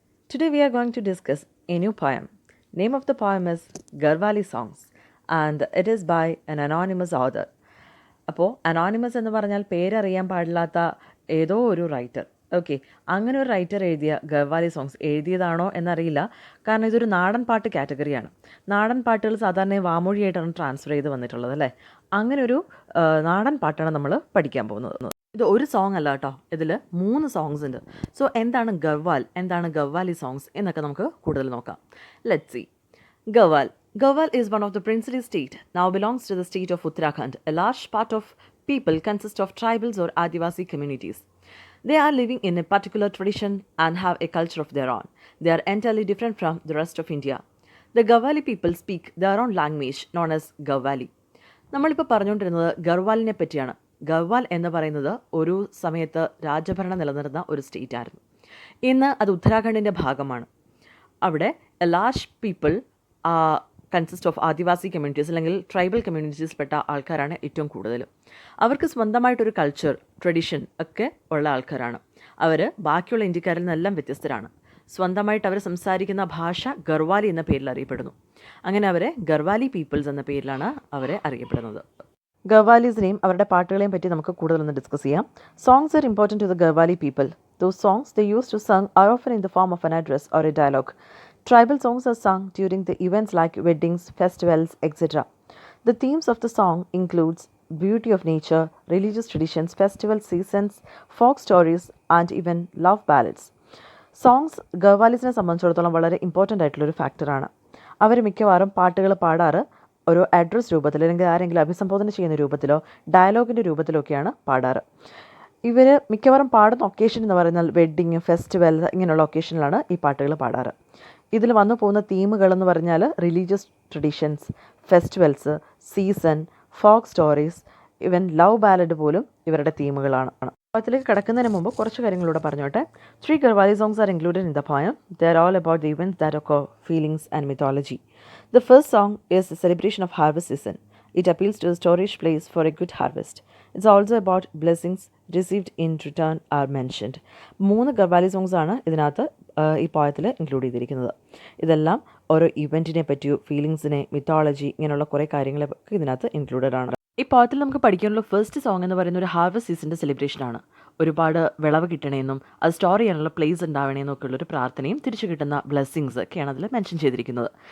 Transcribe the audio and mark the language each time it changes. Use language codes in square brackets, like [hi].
[en] Today we are going to discuss a new poem. Name of the poem is Garhwali Songs and it is by an anonymous author. [ml] അപ്പോൾ anonymous എന്ന് പറഞ്ഞാൽ പേരറിയാൻ പാടില്ലാത്ത ഏതോ ഒരു writer. Okay, അങ്ങനെ ഒരു writer എഴുതിയ ഗർവാലി സോങ്സ് എഴുതിയതാണോ എന്നറിയില്ല. കാരണം ഇതൊരു നാടൻ പാട്ട് കാറ്റഗറിയാണ്. നാടൻ പാട്ടുകൾ സാധാരണ വാമൊഴിയായിട്ടാണ് ട്രാൻസ്ഫർ ചെയ്ത് വന്നിട്ടുള്ളത് അല്ലേ. അങ്ങനെ ഒരു നാടൻ പാട്ടാണ് നമ്മൾ പഠിക്കാൻ പോകുന്നത്. ഇത് ഒരു സോങ് അല്ല കേട്ടോ, ഇതിൽ 3 സോങ്സ് ഉണ്ട്. സോ എന്താണ് ഗർവാൽ, എന്താണ് ഗർവാലി സോങ്സ് എന്നൊക്കെ നമുക്ക് കൂടുതൽ നോക്കാം. [en] Let's see. Garhwal. Garhwal is one of the princely state, now belongs to the state of Uttarakhand. A large part of people consist of tribals or Adivasi communities. They are living in a particular tradition and have a culture of their own. They are entirely different from the rest of India. The Garhwali people speak their own language known as Garhwali. [ml] നമ്മളിപ്പോൾ പറഞ്ഞുകൊണ്ടിരുന്നത് ഗർവാലിനെ പറ്റിയാണ്. ഗർവാൽ എന്ന് പറയുന്നത് ഒരു സമയത്ത് രാജഭരണം നിലനിർന്ന ഒരു state ആയിരുന്നു. ഇന്ന് അത് ഉത്തരാഖണ്ഡിൻ്റെ ഭാഗമാണ്. അവിടെ [en] a large people consist of [ml] Adivasi communities അല്ലെങ്കിൽ ട്രൈബൽ കമ്മ്യൂണിറ്റീസിൽപ്പെട്ട ആൾക്കാരാണ് ഏറ്റവും കൂടുതൽ. അവർക്ക് സ്വന്തമായിട്ടൊരു കൾച്ചർ, ട്രഡീഷൻ ഒക്കെ ഉള്ള ആൾക്കാരാണ്. അവർ ബാക്കിയുള്ള ഇന്ത്യക്കാരിൽ നിന്നെല്ലാം വ്യത്യസ്തരാണ്. സ്വന്തമായിട്ട് അവർ സംസാരിക്കുന്ന ഭാഷ ഗർവാലി എന്ന പേരിൽ അറിയപ്പെടുന്നു. അങ്ങനെ അവരെ ഗർവാലി പീപ്പിൾസ് എന്ന പേരിലാണ് അവരെ അറിയപ്പെടുന്നത്. ഗർവാലീസിനെയും അവരുടെ പാട്ടുകളെയും പറ്റി നമുക്ക് കൂടുതലൊന്ന് ഡിസ്കസ് ചെയ്യാം. [en] Songs are important to the Garhwali people. Those songs they used to sing are often in the form of an address or a dialogue. Tribal songs are sung during the events like weddings, festivals, etc. The themes of the song includes beauty of nature, religious traditions, festival seasons, folk stories and even love ballads. [ml] Songs ഗർവാലീസിനെ സംബന്ധിച്ചിടത്തോളം വളരെ important ആയിട്ടുള്ളൊരു ഫാക്ടറാണ്. അവർ മിക്കവാറും പാട്ടുകൾ പാടാറ് ഒരു address രൂപത്തിലോ അല്ലെങ്കിൽ ആരെങ്കിലും അഭിസംബോധന ചെയ്യുന്ന രൂപത്തിലോ ഡയലോഗിൻ്റെ രൂപത്തിലോ ഒക്കെയാണ് പാടാറ്. ഇവർ മിക്കവാറും പാടുന്ന ഒക്കേഷൻ എന്ന് പറയുന്നത് വെഡ്ഡിങ്, ഫെസ്റ്റിവൽ ഇങ്ങനെയുള്ള ഒക്കേഷനിലാണ് ഈ പാട്ടുകൾ പാടാറ്. ഇതിൽ വന്നു പോകുന്ന തീമുകളെന്ന് പറഞ്ഞാൽ religious traditions, festivals, season, folk stories, ഇവൻ ലവ് ബാലഡ് പോലും ഇവരുടെ തീമുകളാണ്. അതിലേക്ക് കടക്കുന്നതിന് മുമ്പ് കുറച്ച് കാര്യങ്ങളൂടെ പറഞ്ഞോട്ടെ. [en] 3 Garhwali songs are included in the poem. They are all about the events that occur, feelings and mythology. The first song is the celebration of harvest season. It appeals to the storage place for a good harvest. It's also about blessings received in return are mentioned. [ml] 3 Gharwali songs ആണ് ഇതിനകത്ത് ഈ പോയത്തിൽ include ചെയ്തിരിക്കുന്നത്. ഇതെല്ലാം ഓരോ ഇവൻറ്റിനെ പറ്റിയോ ഫീലിങ്സിനെ, mythology ഇങ്ങനെയുള്ള കുറേ കാര്യങ്ങളൊക്കെ ഇതിനകത്ത് ഇൻക്ലൂഡഡ് ആണ്. ഈ പോയത്തിൽ നമുക്ക് പഠിക്കാനുള്ള ഫസ്റ്റ് സോങ് എന്ന് പറയുന്ന ഒരു ഹാർവസ്റ്റ് സീസണിൻ്റെ സെലിബ്രേഷനാണ്. ഒരുപാട് വിളവ് കിട്ടണമെന്നും അത് സ്റ്റോർ ചെയ്യാനുള്ള പ്ലേസ് ഉണ്ടാവണമെന്നും ഒക്കെ ഉള്ളൊരു പ്രാർത്ഥനയും തിരിച്ചു കിട്ടുന്ന ബ്ലെസ്സിങ്സ് ഒക്കെയാണ് അതിൽ മെൻഷൻ ചെയ്തിരിക്കുന്നത്.